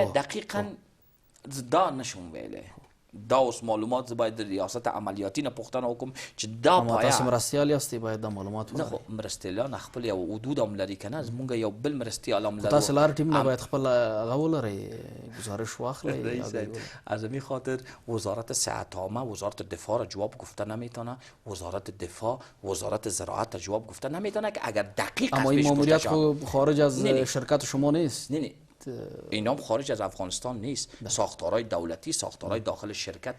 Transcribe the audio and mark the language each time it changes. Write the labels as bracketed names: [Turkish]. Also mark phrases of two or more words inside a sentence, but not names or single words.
[Pashto] دقیقاً دا نشم ویلی. دا اوس معلومات زه باید د ریاست عملیاتی نه پوښتنه وکړم چې دا پایه. تاسو مرستیال یاستئ، باید دا معلومات ولرئ. نه خو مرستیالان خپل یو حدود هم لري که نه، زمونږ یو بل مرستیال هم لرو. تاسو لار ټیم نه باید خپل هغه ولرئ، گزارش واخلئ. [Persian] از این خاطر وزارت صحت عامه، وزارت دفاع را جواب گفته نمیتونه، وزارت دفاع، وزارت زراعت را جواب گفته نمیتونه که اگر دقیق اما این ماموریت خارج از شرکت شما نیست. نه اینا خارج از افغانستان نیست. ساختارهای دولتی، ساختارهای داخل شرکت و